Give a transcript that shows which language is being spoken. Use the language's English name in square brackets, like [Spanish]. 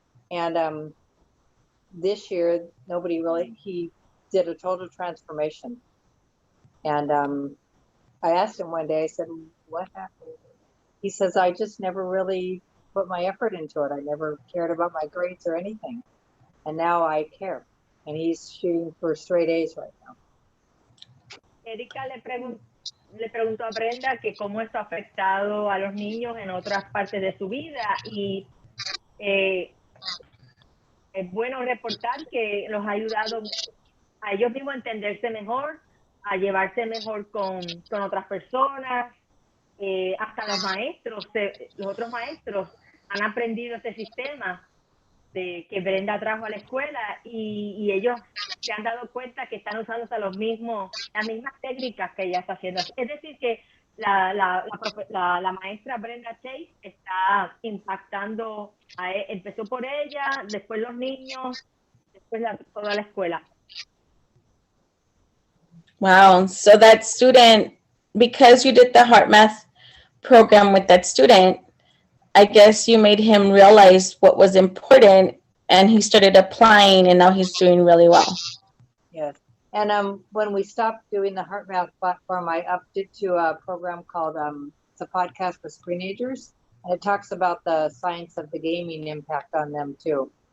[English] And this year, he did a total transformation. And I asked him one day, I said, what happened? He says, I just never really put my effort into it. I never cared about my grades or anything. And now I care. And he's shooting for straight A's right now. [Spanish] Erika le preguntó a Brenda que cómo esto ha afectado a los niños en otras partes de su vida, y es bueno reportar que los ha ayudado a ellos mismos a entenderse mejor, a llevarse mejor con otras personas, hasta los maestros, los otros maestros han aprendido este sistema que Brenda trajo a la escuela, y ellos se han dado cuenta que están usando hasta las mismas técnicas que ella está haciendo. Es decir, que la maestra Brenda Chase está impactando, empezó por ella, después los niños, después toda la escuela. [English] Wow. So that student, because you did the heart math program with that student, I guess you made him realize what was important and he started applying and now he's doing really well. Yes. And when we stopped doing the Heart Math platform, I upped it to a program called it's a podcast for screenagers, and it talks about the science of the gaming impact on them too.